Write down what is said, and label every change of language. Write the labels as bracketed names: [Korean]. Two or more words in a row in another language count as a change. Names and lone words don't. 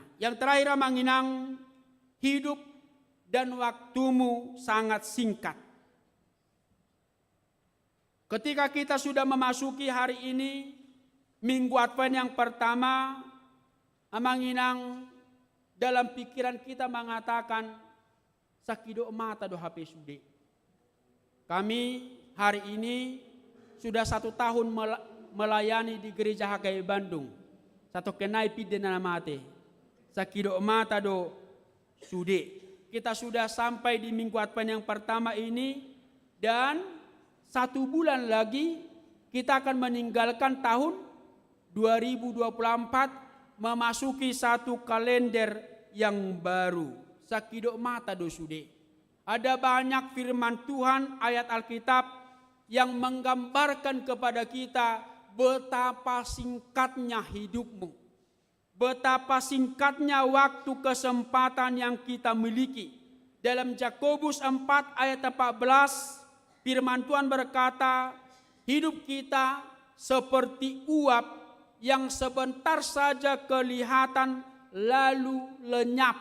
[Indonesian] Yang terakhir, Manginang, hidup dan waktumu sangat singkat. Ketika kita sudah memasuki hari ini, Minggu Advent yang pertama, Manginang, dalam pikiran kita mengatakan, [Batak Toba] sakido mata do HP sude. [Indonesian] Kami hari ini sudah 1 tahun melayani di gereja HKI Bandung. [Batak Toba] Satu kenai pidana mate. Sakido mata do sude. [Indonesian] Kita sudah sampai di Minggu Advent yang pertama ini, dan 1 bulan lagi kita akan meninggalkan tahun 2024, memasuki satu kalender yang baru. [Batak Toba] Sakido mata do sude. [Indonesian] Ada banyak firman Tuhan, ayat Alkitab yang menggambarkan kepada kita betapa singkatnya hidupmu, betapa singkatnya waktu kesempatan yang kita miliki. Dalam Yakobus 4 ayat 14, firman Tuhan berkata, hidup kita seperti uap yang sebentar saja kelihatan lalu lenyap.